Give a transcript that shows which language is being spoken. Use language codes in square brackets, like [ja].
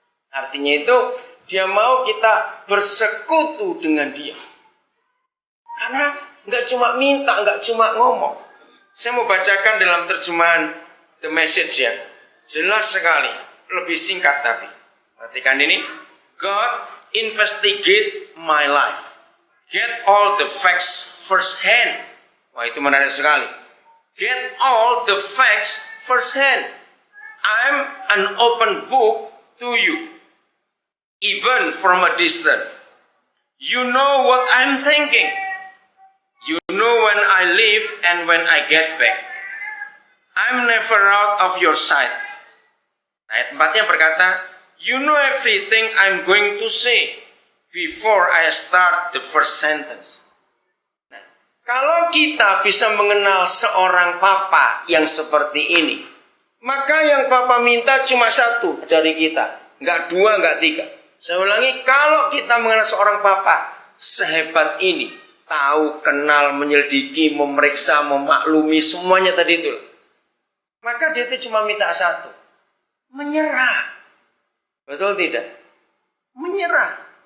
[id] Artinya itu dia mau kita bersekutu dengan dia. Karena nggak cuma minta, nggak cuma ngomong. Saya mau bacakan dalam terjemahan The Message ya. Jelas sekali, lebih singkat tapi. Perhatikan ini. [en] God investigate my life. Get all the facts first hand. [id] Wah, itu menarik sekali. [en] Get all the facts first hand. I'm an open book to you. Even from a distance. You know what I'm thinking. You know when I leave and when I get back. I'm never out of your sight. [id] Ayat 4-nya berkata, [en] you know everything I'm going to say before I start the first sentence. [id] Nah, kalau kita bisa mengenal seorang papa yang seperti ini, maka yang papa minta cuma satu dari kita. Nggak dua, nggak tiga. Saya ulangi, kalau kita mengenal seorang papa sehebat ini, tahu, kenal, menyelidiki, memeriksa, memaklumi, semuanya tadi itu, maka dia itu cuma minta satu, menyerah. Betul tidak? Menyerah.